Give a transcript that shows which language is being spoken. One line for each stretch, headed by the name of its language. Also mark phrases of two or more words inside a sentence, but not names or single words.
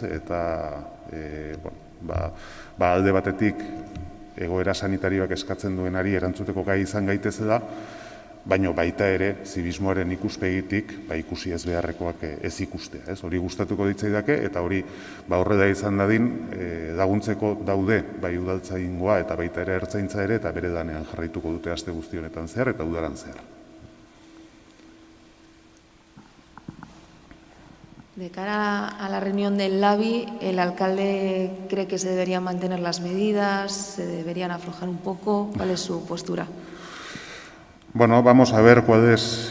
Basque: Eta alde batetik egoera sanitarioak eskatzen duenari erantzuteko gai izan gaitezela, baina baita ere, zibismoaren ikuspegitik, ikusi ez beharrekoak ez ikustea. Hori gustatuko ditzaidake, eta hori horrela izan dadin, laguntzeko daude, bai udaltzaingoa eta baita ere ertzaintza ere, eta bere danean jarraituko dute aste guzti honetan zehar eta udaran zehar.
Spanish: De cara a la reunión del LABI, ¿el alcalde cree que se deberían mantener las medidas, se deberían aflojar un poco? ¿Cuál es su postura? Bueno, vamos a ver cuál es...